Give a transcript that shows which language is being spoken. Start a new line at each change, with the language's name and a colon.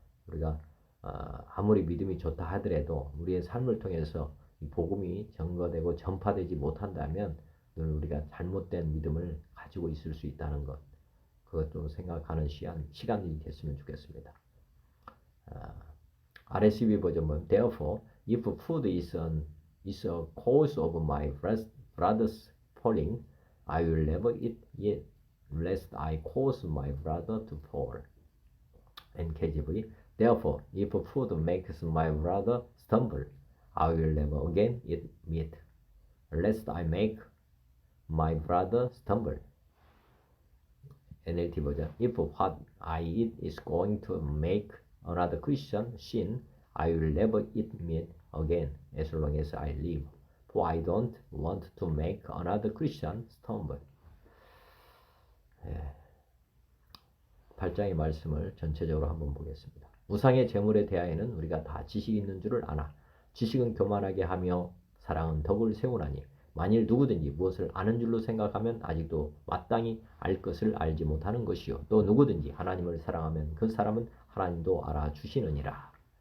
Korean: 우리가 아무리 믿음이 좋다 하더라도 우리의 삶을 통해서 이 복음이 전거되고 전파되지 못한다면 늘 우리가 잘못된 믿음을 가지고 있을 수 있다는 것. 그것도 생각하는 시간이 됐으면 좋겠습니다.
English: RSV
Korean: 버전은
English: Therefore, if food is a cause of my brother's falling, I will never eat it, lest I cause my brother to fall. NKJV, Therefore, if food makes my brother stumble, I will never again eat meat, lest I make my brother stumble. NLT
Korean: 버전,
English: If what I eat is going to make another Christian sin, I will never eat meat again as long as I live. For I don't want to make another Christian stumble.
Korean: 8장의 말씀을 전체적으로 한번 보겠습니다. 우상의 제물에 대하여는 우리가 다 지식이 있는 줄을 아나 지식은 교만하게 하며 사랑은 덕을 세우나니 만일 누구든지 무엇을 아는 줄로 생각하면 아직도 마땅히 알 것을 알지 못하는 것이요 또 누구든지 하나님을 사랑하면 그 사람은 하나님도 알아주시느니라.